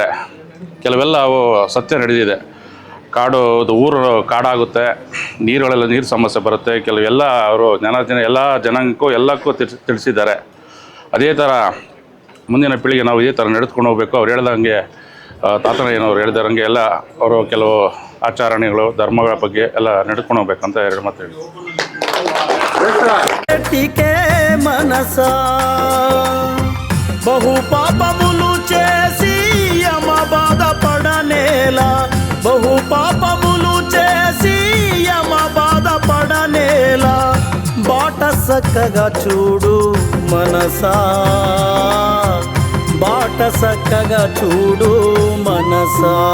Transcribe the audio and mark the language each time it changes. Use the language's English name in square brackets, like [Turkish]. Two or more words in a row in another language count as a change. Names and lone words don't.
[Kannada] ಕೆಲವೆಲ್ಲ ಅವು ಸತ್ಯ ನಡೆದಿದೆ. ಊರು ಕಾಡಾಗುತ್ತೆ, ನೀರು ಸಮಸ್ಯೆ ಬರುತ್ತೆ. ಕೆಲವೆಲ್ಲ ಅವರು ಎಲ್ಲ ಜನಾಂಗಕ್ಕೂ ಎಲ್ಲಕ್ಕೂ ತಿಳಿಸಿದ್ದಾರೆ. ಅದೇ ಥರ ಮುಂದಿನ ಪೀಳಿಗೆ ನಾವು ಇದೇ ಥರ ನಡೆದುಕೊಂಡು ಹೋಗಬೇಕು. ಅವ್ರು ಹೇಳ್ದಂಗೆ ತಾತಯ್ಯನವರು ಹೇಳಿದಂಗೆ ಎಲ್ಲ ಅವರು ಕೆಲವು ಆಚರಣೆಗಳು ಧರ್ಮಗಳ ಬಗ್ಗೆ ಎಲ್ಲ ನಡೆದುಕೊಂಡು ಹೋಗ್ಬೇಕಂತ 2 ಮಾತು ಹೇಳಿ. [Telugu] టీకే మనసా బహు పాపములు చేసి యమ బాధపడనేలా, బహు పాపములు చేసి యమ బాధపడనేలా, బాట సక్కగా చూడు మనసా, బాట సక్కగా చూడు మనసా.